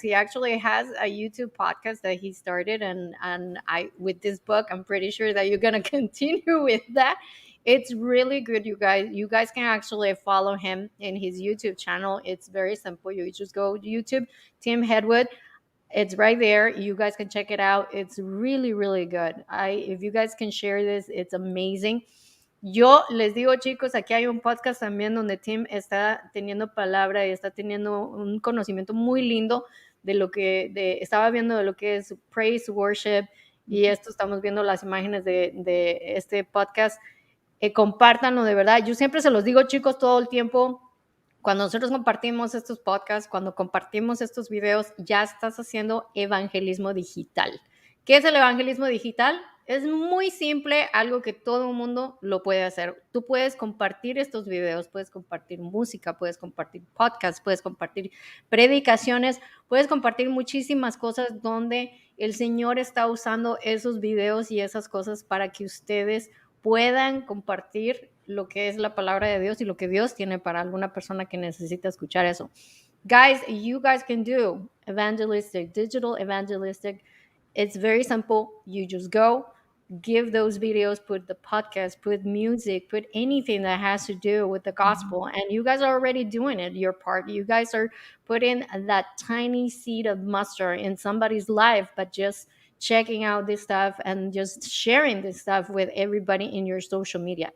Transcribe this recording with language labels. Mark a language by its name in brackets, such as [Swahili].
[English] He actually has a YouTube podcast that he started, and I with this book, I'm pretty sure that you're gonna continue with that. It's really good, you guys. You guys can actually follow him in his YouTube channel. It's very simple. You just go to YouTube, Tim Hegwood. It's right there. You guys can check it out. It's really, really good. If you guys can share this, it's amazing. [Spanish] Yo les digo, chicos, aquí hay un podcast también donde Tim está teniendo palabra y está teniendo un conocimiento muy lindo de lo que estaba viendo de lo que es praise, worship, y esto estamos viendo las imágenes de este podcast. Compártanlo de verdad. Yo siempre se los digo, chicos, todo el tiempo. Cuando nosotros compartimos estos podcasts, cuando compartimos estos videos, ya estás haciendo evangelismo digital. ¿Qué es el evangelismo digital? Es muy simple, algo que todo el mundo lo puede hacer. Tú puedes compartir estos videos, puedes compartir música, puedes compartir podcasts, puedes compartir predicaciones, puedes compartir muchísimas cosas donde el Señor está usando esos videos y esas cosas para que ustedes puedan compartir lo que es la palabra de Dios y lo que Dios tiene para alguna persona que necesita escuchar eso. [English] Guys, you guys can do evangelistic, digital evangelistic. It's very simple. You just go, give those videos, put the podcast, put music, put anything that has to do with the gospel. And you guys are already doing it, your part. You guys are putting that tiny seed of mustard in somebody's life, but just checking out this stuff and just sharing this stuff with everybody in your social media.